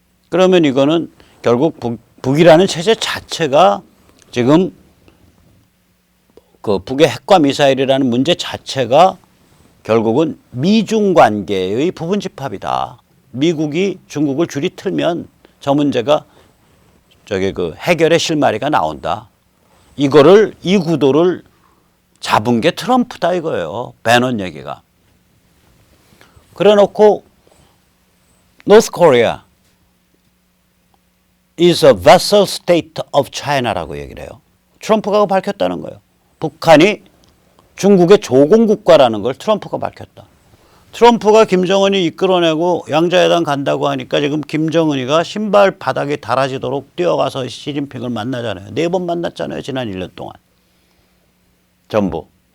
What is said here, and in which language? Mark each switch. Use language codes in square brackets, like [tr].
[ko] 그러면 이거는 결국 북이라는 체제 자체가 지금 그 북의 핵과 미사일이라는 문제 자체가 결국은 미중 관계의 부분 집합이다. 미국이 중국을 줄이 틀면 저 문제가 저기 그 해결의 실마리가 나온다. 이 구도를 잡은 게 트럼프다 이거예요. 배넌 얘기가. [en] 그래 놓고 North Korea is a vassal state of China라고 [ko] 얘기를 해요. 트럼프가 밝혔다는 거예요. 북한이 중국의 조공국가라는 걸 트럼프가 밝혔다. 트럼프가 김정은이 이끌어내고 양자회담 간다고 하니까 지금 김정은이가 신발 바닥에 달아지도록 뛰어가서 시진핑을 만나잖아요. 4번 만났잖아요. 지난 1년 동안. 전부.